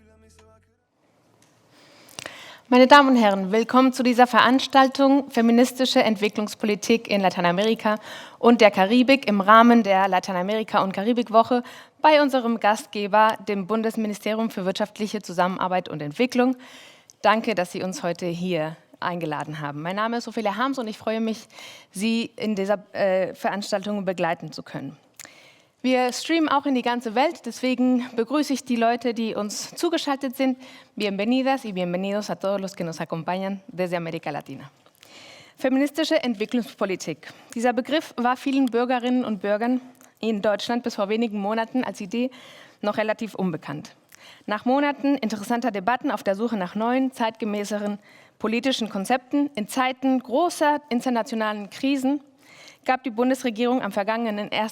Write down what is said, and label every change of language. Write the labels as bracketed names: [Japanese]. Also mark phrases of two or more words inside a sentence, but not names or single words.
[German] Meine Damen und Herren, willkommen zu dieser Veranstaltung Feministische Entwicklungspolitik in Lateinamerika und der Karibik im Rahmen der Lateinamerika- und Karibikwoche bei unserem Gastgeber, dem Bundesministerium für wirtschaftliche Zusammenarbeit und Entwicklung. Danke, dass Sie uns heute hier eingeladen haben. Mein Name ist Ophelia Harms und ich freue mich, Sie in dieser Veranstaltung begleiten zu können. Wir streamen auch in die ganze Welt, deswegen begrüße ich die Leute, die uns zugeschaltet sind. [Spanish] Bienvenidas y bienvenidos a todos los que nos acompañan desde América Latina. [German] Feministische Entwicklungspolitik. Dieser Begriff war vielen Bürgerinnen und Bürgern in Deutschland bis vor wenigen Monaten als Idee noch relativ unbekannt. Nach Monaten interessanter Debatten auf der Suche nach neuen, zeitgemäßeren politischen Konzepten in Zeiten großer internationalen Krisen gab die Bundesregierung am vergangenen 1.